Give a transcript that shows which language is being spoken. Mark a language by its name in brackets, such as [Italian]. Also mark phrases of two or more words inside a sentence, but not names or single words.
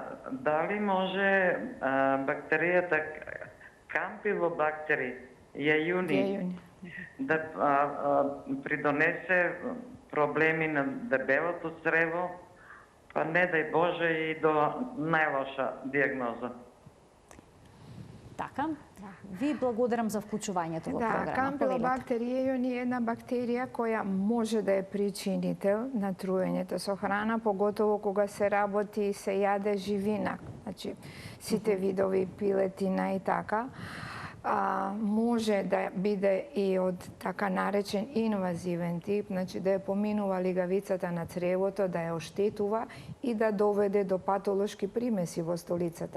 [Macedonian] Дали може бактеријата Campylobacter jejuni да придонесе проблеми на дебелото црево, па не дај Боже и до најлоша диагноза. Така. Ви благодарам за вклучувањето во програма. Campylobacter jejuni е една бактерија која може да е причинител на труењето со храна, поготово кога се работи и се јаде живина, значи сите видови пилетина и така. Може да биде и од така наречен инвазивен тип, значи да ја поминува лигавицата на цревото, да ја оштетува и да доведе до патолошки примеси во столицата.